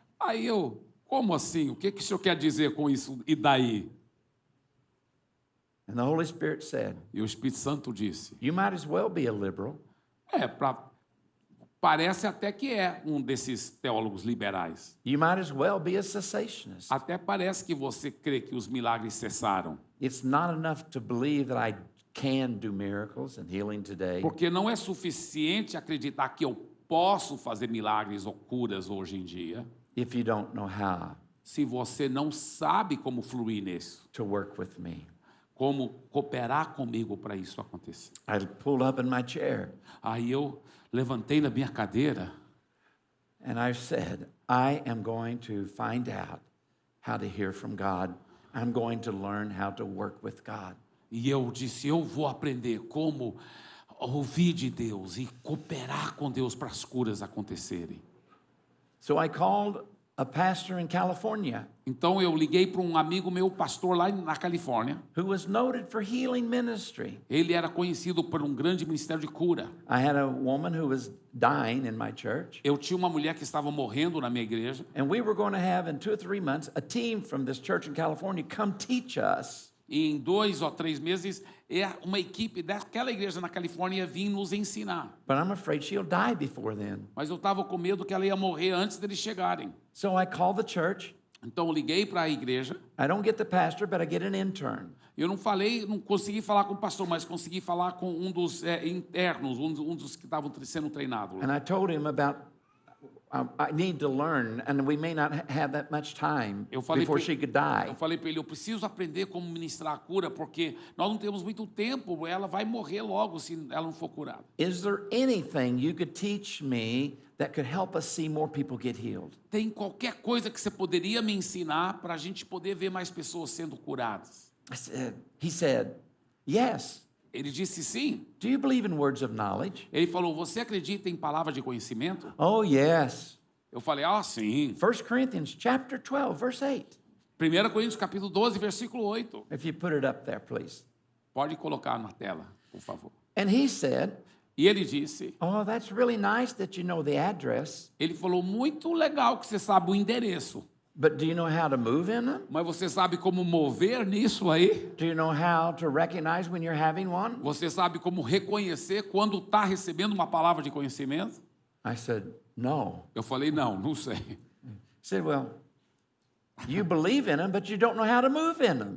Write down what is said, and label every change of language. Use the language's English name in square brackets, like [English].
[Portuguese] Aí eu, como assim? O que o senhor quer dizer com isso? E daí? [English] And the Holy Spirit said, [Portuguese] E o Espírito Santo disse, [English] you might as well be a liberal. [Portuguese] Parece até que é um desses teólogos liberais. [English] You might as well be a cessationist. [Portuguese] Até parece que você crê que os milagres cessaram. [English] It's not enough to believe that I can do miracles and healing today. [Portuguese] Porque não é suficiente acreditar que eu posso fazer milagres ou curas hoje em dia, [English] If you don't know how [Portuguese] se você não sabe como fluir nisso, [English] to work with me. [Portuguese] como cooperar comigo para isso acontecer. [English] I pulled up in my chair [Portuguese] Aí eu levantei da minha cadeira [English] and I said, I am going to find out how to hear from God. I'm going to learn how to work with God. [Portuguese] e eu disse, eu vou aprender como ouvir de Deus e cooperar com Deus para as curas acontecerem. [English] So I called a pastor in California [Portuguese] Então eu liguei para um amigo meu, pastor lá na Califórnia. [English] who was noted for healing ministry. [Portuguese] Ele era conhecido por um grande ministério de cura. [English] I had a woman who was dying in my church, [Portuguese] Eu tinha uma mulher que estava morrendo na minha igreja. [English] and we were going to have in 2 or 3 months a team from this church in California come teach us. [Portuguese] E em 2 ou 3 meses, uma equipe daquela igreja na Califórnia vinha nos ensinar. [English] But I'm afraid she'll die before then. [Portuguese] Mas eu estava com medo que ela ia morrer antes deles chegarem. [English] So I called the church. [Portuguese] Então eu liguei para a igreja. [English] I don't get the pastor, but I get an intern. [Portuguese] Eu não consegui falar com o pastor, mas consegui falar com um dos internos, um dos que estavam sendo treinados. [English] And I told him about, I need to learn, and we may not have that much time [Portuguese] Eu falei [English] before [Portuguese] pra- [English] she could die. [Portuguese] Eu falei para ele, eu preciso aprender como ministrar a cura, porque nós não temos muito tempo, ela vai morrer logo se ela não for curada. [English] Is there anything you could teach me that could help us see more people get healed? [Portuguese] Tem qualquer coisa que você poderia me ensinar para a gente poder ver mais pessoas sendo curadas? [English] He said, yes. [Portuguese] Ele disse sim. [English] Do you believe in words of knowledge? [Portuguese] Ele falou, você acredita em palavra de conhecimento? [English] Oh, yes. [Portuguese] Eu falei, sim. [English] 1 Corinthians chapter 12, verse 8. [Portuguese] 1 Coríntios capítulo 12, versículo 8. [English] If you put it up there, please. [Portuguese] Pode colocar na tela, por favor. [English] And he said, [Portuguese] E ele disse, [English] oh, that's really nice that you know the address, [Portuguese] ele falou, muito legal que você sabe o endereço, [English] but do you know how to move in them? [Portuguese] mas você sabe como mover nisso aí? [English] Do you know how to recognize when you're having one? [Portuguese] Você sabe como reconhecer quando está recebendo uma palavra de conhecimento? [English] I said, no. [Portuguese] Eu falei, não sei. [English] He said, well, you believe in them, but you don't know how to move in them.